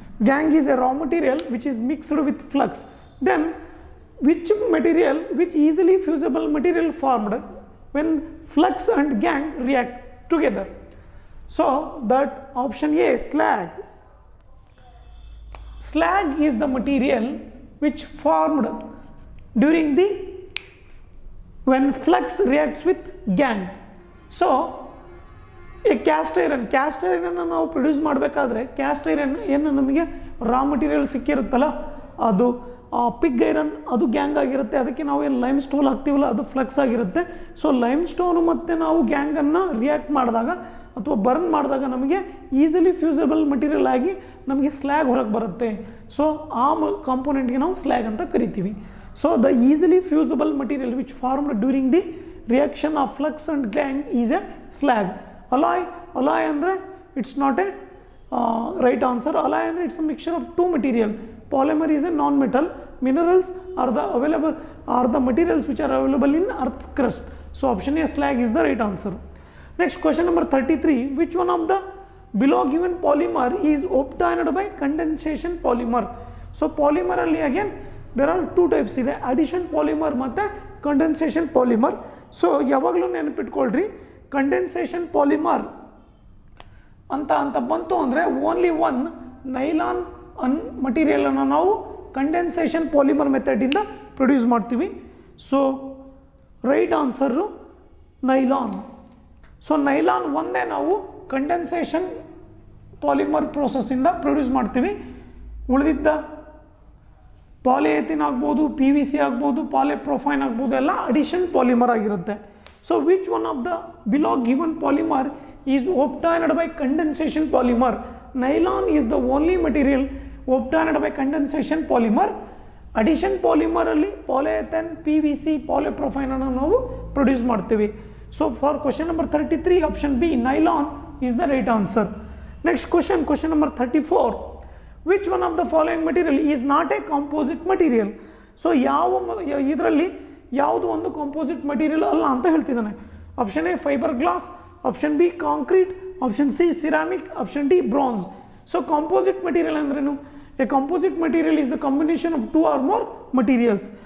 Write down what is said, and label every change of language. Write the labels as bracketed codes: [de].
[en] Gang is a raw material which is mixed with flux. Then which material, which easily fusible material formed when flux and gang react together? So that option A, slag. Slag is the material which formed during the when flux reacts with gang. [kn] So a cast iron ನಾವು produce ಮಾಡಬೇಕಾದ್ರೆ caste iron ಏನು ನಮಗೆ raw material ಸಿಕ್ಕಿರುತ್ತಲ್ಲ ಅದು pig iron ಅದು gang ಆಗಿರುತ್ತೆ. ಅದಕ್ಕೆ ನಾವು ಏನು ಲೈಮ್ ಸ್ಟೋನ್ ಹಾಕ್ತೀವಲ್ಲ ಅದು ಫ್ಲಕ್ಸ್ ಆಗಿರುತ್ತೆ. ಸೊ ಲೈಮ್ ಸ್ಟೋನು ಮತ್ತು ನಾವು ಗ್ಯಾಂಗನ್ನು ರಿಯಾಕ್ಟ್ ಮಾಡಿದಾಗ ಅಥವಾ ಬರ್ನ್ ಮಾಡಿದಾಗ ನಮಗೆ ಈಸಿಲಿ ಫ್ಯೂಸಿಬಲ್ ಮಟೀರಿಯಲ್ ಆಗಿ ನಮಗೆ ಸ್ಲ್ಯಾಗ್ ಹೊರಗೆ ಬರುತ್ತೆ. ಸೊ ಆ ಕಾಂಪೋನೆಂಟ್ಗೆ ನಾವು ಸ್ಲ್ಯಾಗ್ ಅಂತ ಕರಿತೀವಿ. [en] So the easily fusible material which formed during the reaction of flux and gangue is a slag. Alloy ಅಂದರೆ it's not a right answer. Alloy ಅಂದರೆ it's a mixture of two material. Polymer is a non-metal. Minerals are the materials which are available in Earth's crust. So option A, slag is the right answer. Next, question number 33. Which one of the below given polymer is obtained by condensation polymer? So polymer alli again there are two types ಇದೆ, addition polymer ಮತ್ತು condensation polymer. [kn] So ಯಾವಾಗಲೂ ನೆನಪಿಟ್ಕೊಳ್ರಿ, condensation polymer ಅಂತ ಬಂತು ಅಂದರೆ only one nylon ಮಟೀರಿಯಲನ್ನು ನಾವು condensation polymer ಮೆಥಡಿಂದ produce ಮಾಡ್ತೀವಿ. So right answer nylon. So nylon ಒಂದೇ ನಾವು ಕಂಡೆನ್ಸೇಷನ್ ಪಾಲಿಮರ್ ಪ್ರೋಸೆಸ್ಸಿಂದ ಪ್ರೊಡ್ಯೂಸ್ ಮಾಡ್ತೀವಿ. ಉಳಿದಿದ್ದ ಪಾಲಿಎಥಿನ್ ಆಗ್ಬೋದು, PVC ಆಗ್ಬೋದು, ಪಾಲಿಪ್ರೊಫೈನ್ ಆಗ್ಬೋದು, ಎಲ್ಲ ಅಡಿಷನ್ ಪಾಲಿಮರ್ ಆಗಿರುತ್ತೆ. [en] So which one of the below given polymer is obtained by condensation polymer? Nylon is the only material obtained by condensation polymer. [kn] Addition polymer ಅಲ್ಲಿ ಪಾಲಿಎಥೇನ್, PVC, ಪಾಲಿಪ್ರೊಫೈನ್ ಅನ್ನು ನಾವು ಪ್ರೊಡ್ಯೂಸ್ ಮಾಡ್ತೀವಿ. [en] So for question number 33 option B nylon is the right answer. Next question number 34. Which one of the following material is not a composite material? [kn] So ಇದರಲ್ಲಿ ಯಾವುದು ಒಂದು composite material ಅಲ್ಲ ಅಂತ ಹೇಳ್ತಿದ್ದಾನೆ. [en] Option A fibre glass, option B concrete, option C ceramic, option D bronze. [kn] So composite material ಅಂದ್ರೇನು? [en] A composite material is the combination of two or more materials.